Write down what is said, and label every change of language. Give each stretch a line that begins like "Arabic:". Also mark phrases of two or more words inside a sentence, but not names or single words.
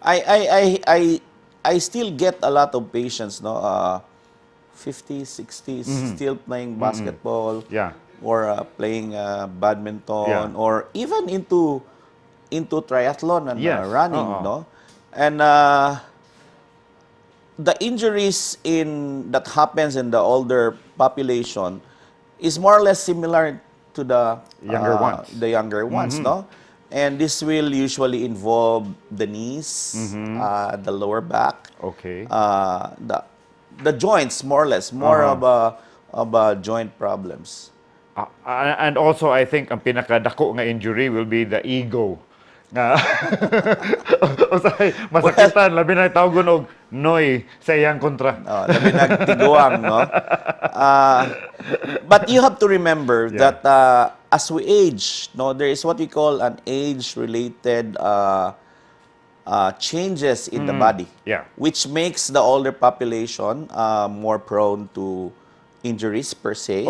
English: I still get a lot of patients, no, 50s, 60s, still playing basketball, or playing badminton, or even into triathlon and running, no, and the injuries that happens in the older population is more or less similar to the younger ones, no? And this will usually involve the knees, the lower back, the joints, more or less, more of a joint problems. And also, I think
Cebuano: ang pinakadako nga injury
English: will be the ego.
Cebuano: Nga, usahay, masakitan, labi na tawgon og noy sa iyang kontra. Labi nagtiguang, no?
English: But you have to remember Yeah. that as we age, no, there is what we call an age-related changes in the body, Yeah. which makes the older population more prone to injuries per se.